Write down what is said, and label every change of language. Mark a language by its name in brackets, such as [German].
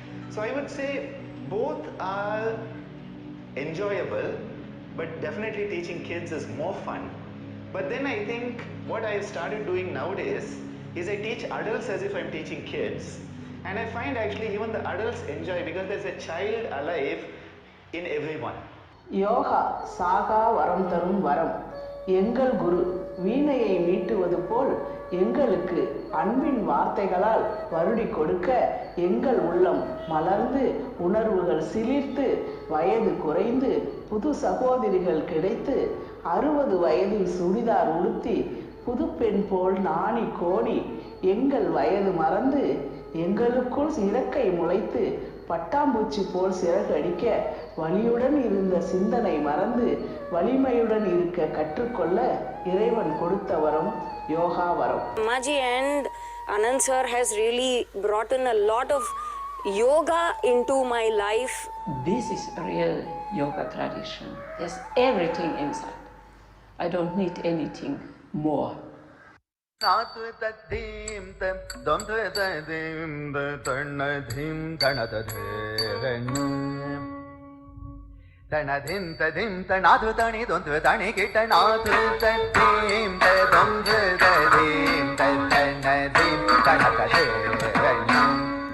[English] So I would say both are enjoyable, but definitely teaching kids is more fun. But then I think what I have started doing nowadays is I teach adults as if I'm teaching kids. And I find actually even the adults enjoy, because there's a child alive in everyone. [Tamil] Yoga சாகா வரம் தரும் வரம். எங்கள் குரு வீணையை மீட்டுவது போல் எங்களுக்கு அன்பின் வார்த்தைகளால் வருடி கொடுக்க எங்கள் உள்ளம் மலர்ந்து உணர்வுகள் சிலிர்த்து வயது குறைந்து புது சகோதரிகள் கிடைத்து 60 வயதில் சுடிதார் உடுத்தி புது பெண் போல் நாணி கோடி எங்கள் வயது மறந்து எங்களுக்குள் இறக்கை முளைத்து பட்டாம்பூச்சி போல் சிறகடிக்க வலியுடன் இருந்த சிந்தனை மறந்து வலிமையுடன் இருக்க கற்றுக்கொள்ள இறைவன் கொடுத்த வரம் யோகா வரம். [English] Ammaji and Anand sir has really brought in a lot of yoga into my life. This is a real yoga tradition. There's everything inside. I don't need anything more. Satvadim tam dondvadim tanadhim tanadadheranam tanadim tadim tanadhutani dondvatani kitanadhu tadim tadondvadim tanadim tanadadheranam.